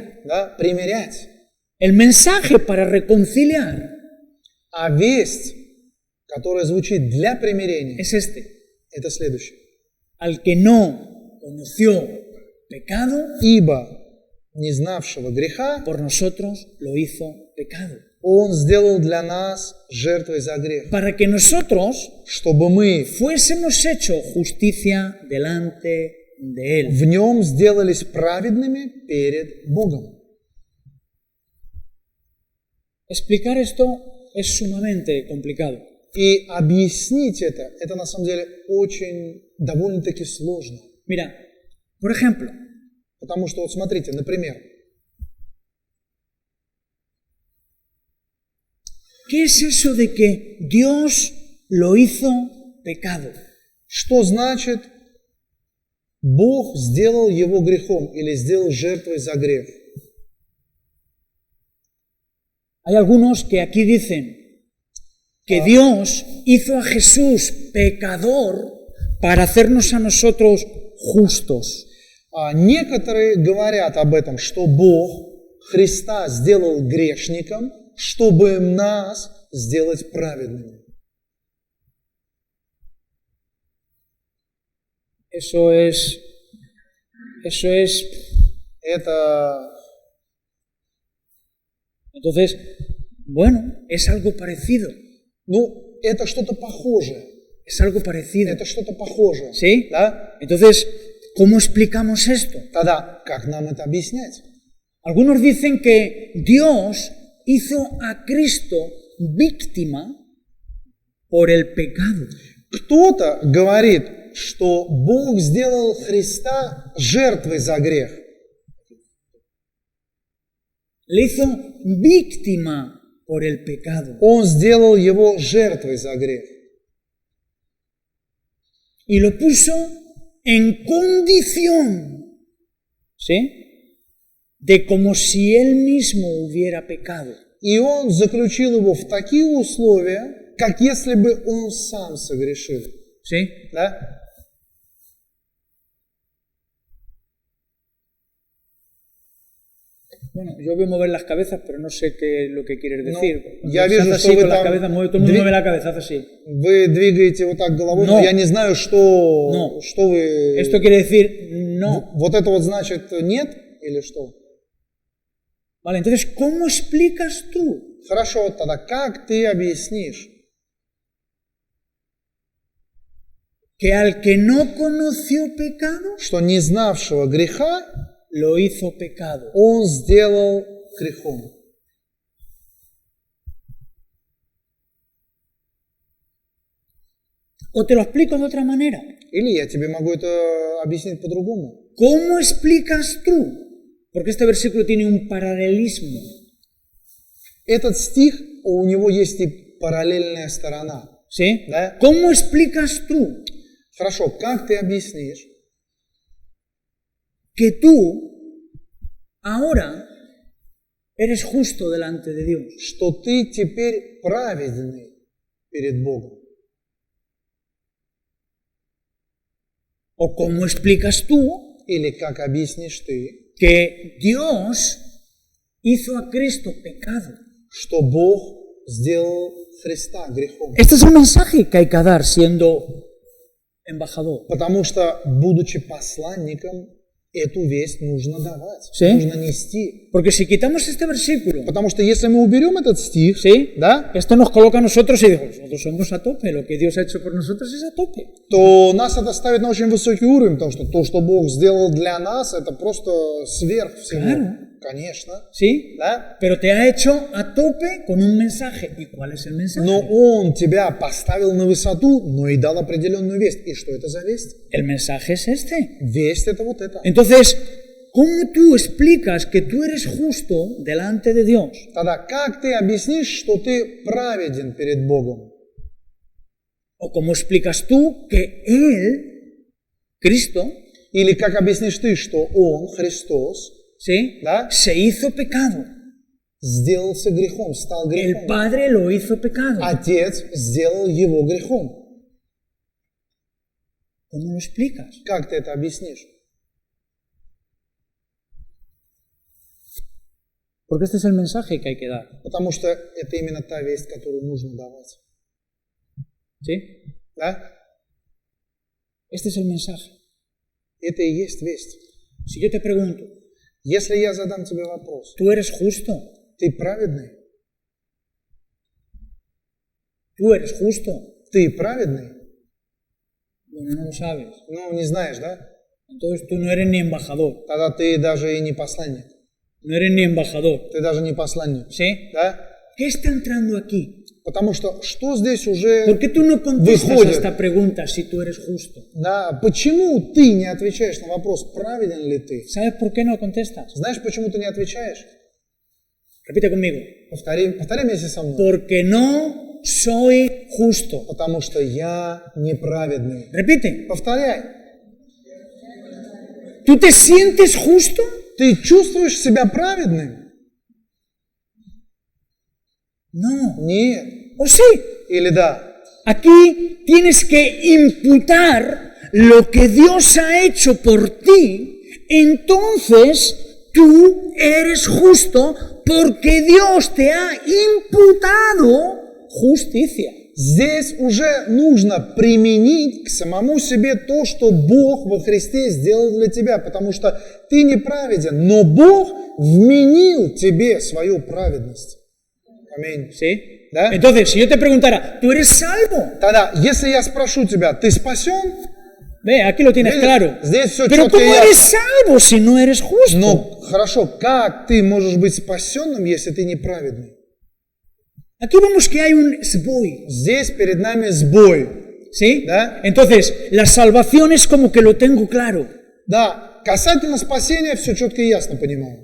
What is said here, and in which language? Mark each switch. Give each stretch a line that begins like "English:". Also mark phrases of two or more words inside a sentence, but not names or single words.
Russian: Да, примирять.
Spanish: El mensaje para reconciliar
Russian: А весть, которая звучит для примирения,
Spanish: es este.
Russian: это следующее.
Spanish: Al que no conoció pecado,
Russian: Ибо не знавшего греха
Spanish: por nosotros lo hizo pecado.
Russian: Он сделал для нас жертвой за грех,
Spanish: Para que nosotros
Russian: чтобы мы
Spanish: fuésemos hecho justicia delante de Él.
Russian: в нем сделались праведными перед Богом.
Spanish: Explicar esto es sumamente complicado.
Russian: И объяснить это на самом деле очень довольно-таки сложно.
Spanish: Mira, por ejemplo,
Russian: Потому что, вот смотрите, например,
Spanish: ¿qué es eso de que Dios lo hizo pecado?
Russian: что значит Бог сделал его грехом или сделал жертвой за грех?
Spanish: Hay algunos que aquí dicen que Dios hizo a Jesús pecador para hacernos a nosotros justos.
Russian: А некоторые говорят об этом, что Бог Христа сделал грешником, чтобы нас сделать праведными.
Spanish: Eso es
Russian: Это,
Spanish: Entonces, bueno, es algo parecido.
Russian: ну, это что-то похожее.
Spanish: Es algo parecido.
Russian: Это что-то похожее.
Spanish: ¿Sí?
Russian: Да?
Spanish: Entonces, ¿cómo explicamos esto?
Russian: Тогда как нам это объяснять?
Spanish: Algunos dicen que Dios hizo a Cristo víctima por el pecado.
Russian: Кто-то говорит, что Бог сделал Христа жертвой за грех.
Spanish: Le hizo víctima por el pecado.
Russian: Он сделал его жертвой за грех.
Spanish: Y lo puso en condición, ¿sí? De como si él mismo hubiera pecado.
Russian: И он заключил его в такие условия, как если бы он сам согрешил.
Spanish: ¿Sí?
Russian: Да?
Spanish: Bueno, yo veo mover las cabezas, pero no sé qué es lo que quieres decir. No, ya Cuando
Russian: вижу,
Spanish: haces
Russian: что
Spanish: así
Russian: вы
Spanish: con las
Russian: там
Spanish: cabezas, todo el mundo mueve la cabeza, hace así.
Russian: Вы двигаете вот так головой, но Но. я не знаю, что вы...
Spanish: Esto quiere decir no.
Russian: Вот это вот значит нет или что?
Spanish: Vale, entonces, ¿cómo explicas tú
Russian: Хорошо, тогда как ты объяснишь,
Spanish: que al que no conoció pecado,
Russian: что не знавшего греха
Spanish: lo hizo pecado?
Russian: он сделал грехом?
Spanish: O te lo explico de otra manera.
Russian: Или я тебе могу это объяснить по-другому.
Spanish: ¿Cómo explicas tú? Porque este versículo tiene un paralelismo.
Russian: Этот стих, у него есть и параллельная сторона.
Spanish: ¿Sí?
Russian: Да?
Spanish: ¿Cómo explicas tú
Russian: Хорошо, как ты объяснишь,
Spanish: que tú ahora eres justo delante de Dios?
Russian: что ты теперь праведный перед Богом?
Spanish: ¿O cómo explicas tú
Russian: Или как объяснишь ты,
Spanish: que Dios hizo a Cristo pecado?
Russian: что Бог сделал Христа грехом?
Spanish: Este es el mensaje que hay que dar siendo embajador.
Russian: Потому что, будучи посланником, эту весть нужно давать,
Spanish: Sí.
Russian: нужно нести.
Spanish: Porque si quitamos este versículo,
Russian: Потому что если мы уберем этот стих,
Spanish: ¿sí?
Russian: да,
Spanish: Esto nos coloca a nosotros y digo, nosotros somos a tope, lo que Dios ha hecho por nosotros es a tope.
Russian: то нас это ставит на очень высокий уровень, потому что то, что Бог сделал для нас, это просто сверх всего.
Spanish: Claro.
Russian: Конечно,
Spanish: ¿Sí?
Russian: да?
Spanish: Pero te ha hecho a tope con un mensaje. ¿Y cuál es el mensaje?
Russian: Но Он тебя поставил на высоту, но и дал определенную весть. И что это за весть?
Spanish: El mensaje es este.
Russian: Весть это вот это.
Spanish: Entonces, ¿cómo tú explicas que tú eres justo delante de Dios?
Russian: Тогда как ты объяснишь, что ты праведен перед Богом?
Spanish: ¿O cómo explicas tú que Él, Cristo,
Russian: Или как объяснишь ты, что Он, Христос,
Spanish: ¿sí?
Russian: Да.
Spanish: se hizo pecado?
Russian: сделался грехом, стал
Spanish: El
Russian: грехом?
Spanish: Padre lo hizo pecado.
Russian: Отец сделал его грехом.
Spanish: ¿Cómo lo explicas?
Russian: Как ты это объяснишь?
Spanish: Porque este es el mensaje que hay que dar.
Russian: Потому что это именно та весть, которую нужно давать.
Spanish: ¿Sí?
Russian: Да?
Spanish: Este es el mensaje.
Russian: Это и есть весть.
Spanish: Si yo te pregunto,
Russian: Если я задам тебе вопрос,
Spanish: ¿tú eres justo?
Russian: ты праведный?
Spanish: ¿Tú eres justo?
Russian: Ты праведный?
Spanish: Bueno, no lo sabes.
Russian: Ну, не знаешь, да?
Spanish: Entonces tú no eres ni embajador.
Russian: Тогда ты даже и не посланник.
Spanish: No eres ni embajador.
Russian: Ты даже не посланник.
Spanish: ¿Sí?
Russian: Да?
Spanish: ¿Qué está entrando aquí?
Russian: Потому что здесь уже...
Spanish: ¿Por qué tú no contestas a
Russian: Выходит.
Spanish: esta pregunta si tú eres justo?
Russian: Да, почему ты не отвечаешь на вопрос, праведен ли ты?
Spanish: ¿Sabes por qué no contestas?
Russian: Знаешь, почему ты не отвечаешь?
Spanish: Repite conmigo.
Russian: Повтори вместе со мной.
Spanish: Porque no soy justo.
Russian: Потому что я неправедный.
Spanish: Repite.
Russian: Повторяй.
Spanish: ¿Tú te sientes justo?
Russian: Ты чувствуешь себя праведным?
Spanish: No.
Russian: Нет.
Spanish: ¿O sí?
Russian: Или да?
Spanish: Aquí tienes que imputar lo que Dios ha hecho por ti. Entonces tú eres justo porque Dios te ha imputado justicia.
Russian: Здесь уже нужно применить к самому себе то, что Бог во Христе сделал для тебя, потому что ты неправеден, но Бог вменил тебе свою праведность. Аминь.
Spanish: ¿Sí?
Russian: ¿Да?
Spanish: Entonces, si yo te preguntara, ¿tú eres salvo?
Russian: Тогда, если я спрошу тебя, ты спасен?
Spanish: Ve, aquí lo tienes
Russian: Видишь,
Spanish: claro.
Russian: здесь всё
Spanish: Pero
Russian: чётко и
Spanish: ¿cómo eres
Russian: ясно.
Spanish: salvo si no eres justo?
Russian: Но хорошо, как ты можешь быть спасенным, если ты неправедный?
Spanish: Aquí vemos que hay un sboy,
Russian: Здесь перед нами сбой.
Spanish: ¿sí?
Russian: Да.
Spanish: Entonces, la salvación es como que lo tengo claro,
Russian: Да, касательно спасения все четко и ясно понимаю.